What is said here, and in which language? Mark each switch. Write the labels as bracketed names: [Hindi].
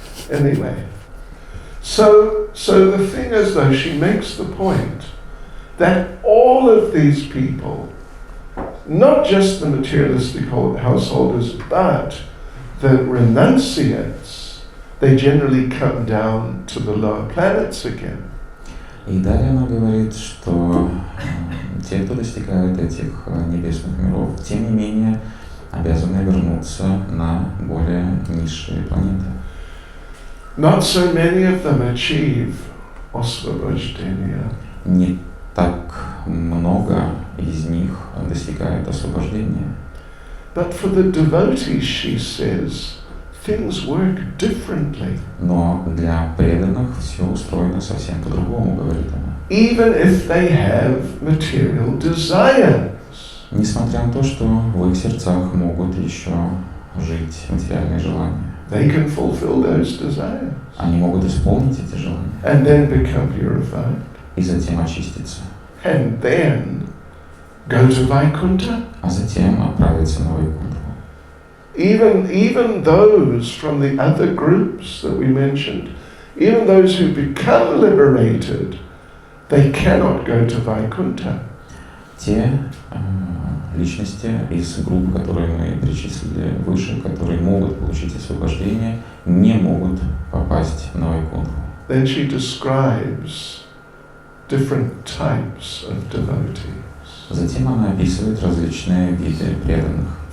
[English] Anyway, so the thing is, though, she makes the point that all of these people, not just the materialistic householders, but the renunciates, they generally come down to the lower planets again. [Russian] И далее она говорит, что те, кто достигают этих небесных миров, тем не менее обязаны вернуться на более низшие планеты. [English] Not so many of them achieve osvobождение. [Russian] Не так много из них достигают освобождения. [English] But for the devotees, she says, things work differently. [Russian] Но для преданных все устроено совсем по-другому, говорит она. [English] Even if they have material desires. [Russian] Несмотря на то, что в их сердцах могут еще жить материальные желания. [English] They can fulfill those desires. [Russian] Они могут исполнить эти желания. [English] And then become purified. [Russian] И затем очиститься. [English] And then go to Vaikuntha. [Russian] А затем отправиться на Вайкунтху. [English] Even those from the other groups that we mentioned, even those who become liberated, they cannot go to Vaikuntha. [Russian] Те личности из групп, которые мы перечислили выше, которые могут получить освобождение, не могут попасть на Вайкунтху. [English] Then she describes different types of devotees. [Russian] Затем она описывает различные виды преданных.